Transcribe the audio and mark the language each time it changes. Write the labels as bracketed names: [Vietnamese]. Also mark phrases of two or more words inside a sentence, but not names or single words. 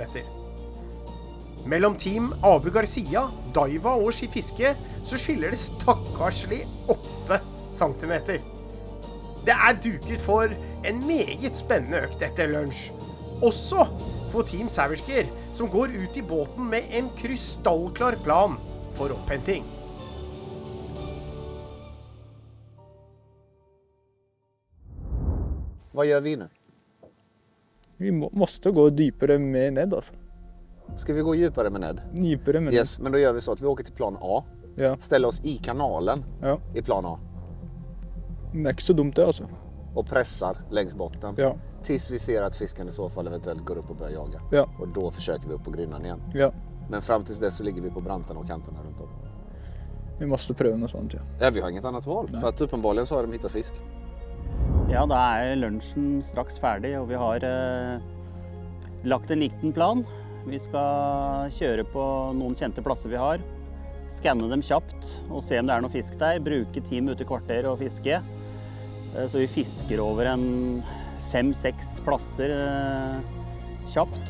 [Norwegian] Mellom Team Abu Garcia, Daiva og sitt fiske, så skiller det stakkarslig 8 cm. Det duket for en meget spennende økt etter lunsj. Også for Team Savage, som går ut i båten med en krystallklar plan for opphenting. [Swedish] Vad gör vi nu? Vi måste gå djupare med Ned alltså. Ska vi gå djupare med Ned? Djupare med Yes, men då gör vi så att vi åker till plan A. Ja. Ställer oss i kanalen i plan A. Det är inte så dumt det alltså. Och pressar längs botten. Ja. Tills vi ser att fisken i så fall eventuellt går upp och börjar jaga. Ja. Och då försöker vi upp på grynnan igen. Ja. Men fram tills dess så ligger vi på brantarna och kanterna runt om. Vi måste pröva något sånt, ja. Ja, vi har inget annat val. Nej. För att uppenbarligen så har de hittat fisk. [Norwegian] Ja, da lunsjen straks ferdig, og vi har lagt en liten plan. Vi skal kjøre på noen kjente plasser vi har, skanne dem kjapt og se om det noe fisk der, bruke 10 minutter kvarter og fiske. Så vi fisker over en 5-6 plasser kjapt.